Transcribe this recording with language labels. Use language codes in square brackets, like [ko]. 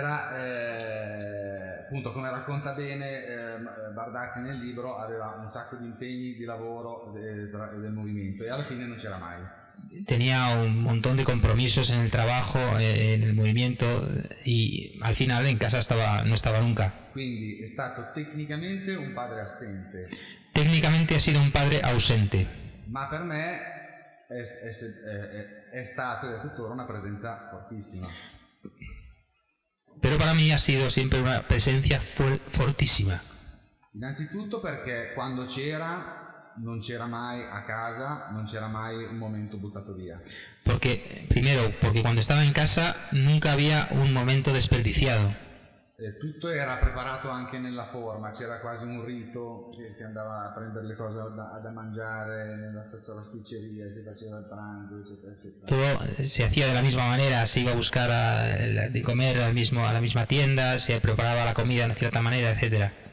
[it] Era, appunto, come racconta bene Bardazzi nel libro, aveva un sacco di impegni di lavoro del movimento e alla fine non c'era mai. [es] Tenía un montón de compromisos en el trabajo, en el movimiento, y al final en casa no estaba nunca. [it] Quindi è stato tecnicamente un padre assente. [es] Técnicamente ha sido un padre ausente. [it] Ma per me è stato e è tuttora una presenza fortissima. [es] Pero para mí ha sido siempre una presencia fortísima. [it] Innanzitutto perché quando c'era non c'era mai a casa, non c'era mai un momento buttato via. [es] Primero, porque cuando estaba en casa nunca había un momento desperdiciado. [it] Tutto era preparato anche nella forma, c'era quasi un rito, che si andava a prendere le cose da mangiare nella stessa pasticceria, si faceva il pranzo, eccetera, eccetera. [es] Todo se hacía de la misma manera, se iba a buscar de comer a la misma tienda, se preparaba la comida de cierta manera, etcétera.